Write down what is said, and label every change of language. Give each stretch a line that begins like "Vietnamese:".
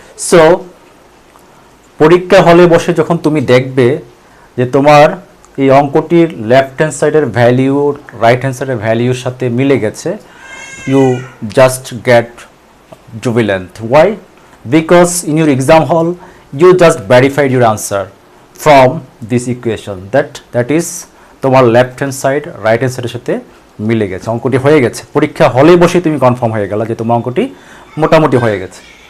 Bangla: So পরীক্ষা হলে বসে যখন তুমি দেখবে যে তোমার এই অঙ্কটির লেফট হ্যান্ড সাইডের ভ্যালু রাইট হ্যান্ড সাইডের ভ্যালুর সাথে মিলে গেছে,
English: you just get jubilant. Why? Because in your exam hall you just verified your answer from this equation that is
Bangla: তোমার left hand side right hand সাইডের সাথে মিলে গেছে, অঙ্কটি হয়ে গেছে। পরীক্ষা হলে বসে তুমি কনফার্ম হয়ে গেল যে তোমার অঙ্কটি মোটামুটি হয়ে গেছে।